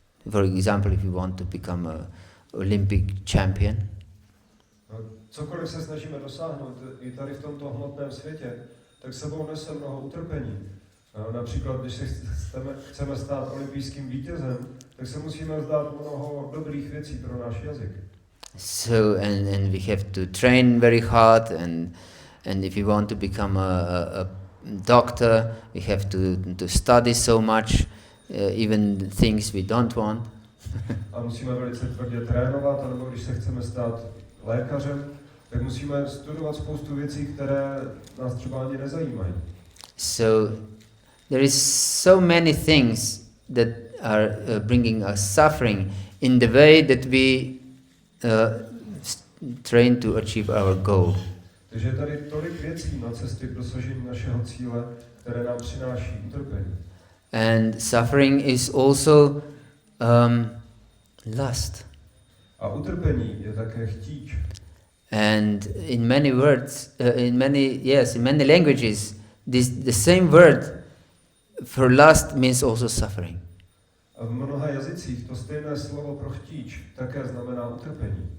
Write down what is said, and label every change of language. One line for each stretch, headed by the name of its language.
English: For example, if you want to become an Olympic champion.
Czech: Cokoliv se snažíme dosáhnout i tady v tomto hmotném světě, tak sebou nese mnoho utrpení. Například, když se chceme stát olympijským vítězem, tak se musíme vzdát mnoho dobrých věcí pro náš jazyk.
English: So and we have to train very hard, and if you want to become a doctor, we have to study so much, even things we don't want.
Czech: A musíme velice tvrdě trénovat, anebo když se chceme stát lékařem, tak musíme studovat spoustu věcí, které nás třeba ani nezajímají.
English: So there is so many things that are bringing us suffering in the way that we train to achieve our goal.
Czech: Takže je tady tolik věcí na cestě k dosažení našeho cíle, které nám přináší utrpení.
English: And suffering is also lust.
Czech: A utrpení je také chtíč.
English: And in many words, in many languages, the same word for lust means also suffering.
Czech: A v mnoha jazycích to stejné slovo pro chtíč také znamená utrpení.